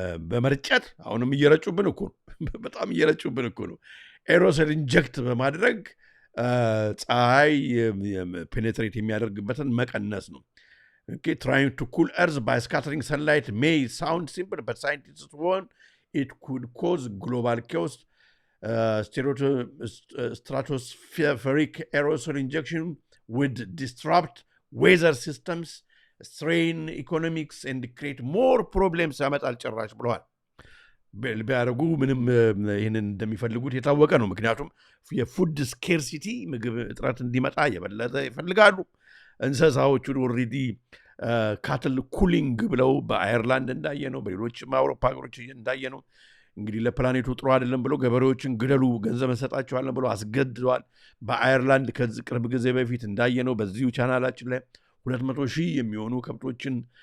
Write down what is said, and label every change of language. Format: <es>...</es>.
<am>በመርጨት አሁንም እየረጩብን እኮ ነው። በጣም እየረጩብን እኮ ነው። ኤሮሰል ኢንጀክት በማድረግ ፀሐይ ፔኔትሬት የሚያደርግበትን መቀነስ ነው።</am> <en>Okay, trying to cool Earth by scattering sunlight may sound simple, but scientists warn it could cause global chaos. Stratospheric aerosol injection would disrupt weather systems, strain economics, and create more problems.</en> <am>ያመጣል ጭራሽ ብለዋል። ቢያደርጉ ምንም ይህንን እንደሚፈልጉት የታወቀ ነው። ምክንያቱም የፉድ ስኬርሲቲ ምግብ እጥረት እንዲመጣ የበለጠ ይፈልጋሉ። እንስሳዎቹን ኦልሬዲ ካትል ኩሊንግ ብለው በአየርላንድ እንዳየ ነው፣ በሌሎችም አውሮፓ ሀገሮች እንዳየ ነው። እንግዲህ ለፕላኔቱ ጥሩ አይደለም ብለው ገበሬዎችን ግደሉ፣ ገንዘብ እንሰጣቸዋለን ብለው አስገድደዋል። በአየርላንድ ከዚህ ቅርብ ጊዜ በፊት እንዳየ ነው። በዚሁ ቻናላችን ላይ 200,000 የሚሆኑ ከብቶችን</am>